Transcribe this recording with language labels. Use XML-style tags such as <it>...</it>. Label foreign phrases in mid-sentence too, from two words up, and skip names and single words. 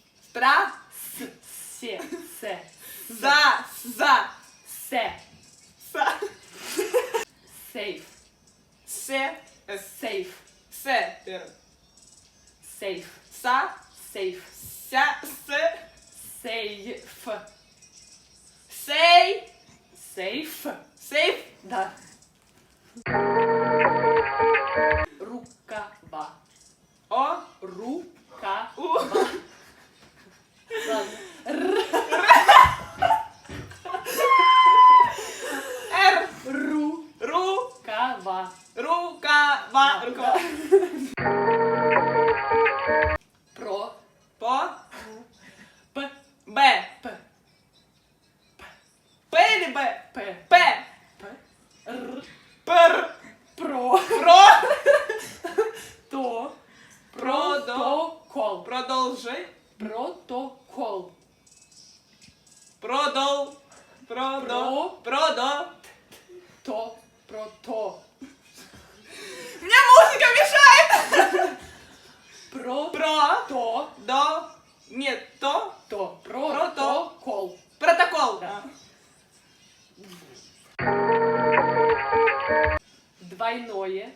<ru>Стра. Се. Се. За. Се. Са. Сейф. Се. Сейф. Се. Первый. Сейф. Са. Сейф. Ся. Се. Сейф. Сей. Сейф. Сейф. Да. Рукава. О. Рукава. У. Ладно. Р. Ру. Рукава. Рукава. Рукава. Про. По. П. Б. П. П или Б? П. П. П. Р. Пр. Про. Про. То. Продо. Протокол. Продолжи. Протокол. Продол. Про. Продо. То. Прото. Мне музыка мешает. Про. Про. То. До. Нет, то. То. Протокол. Протокол. Да. Двойное.</ru>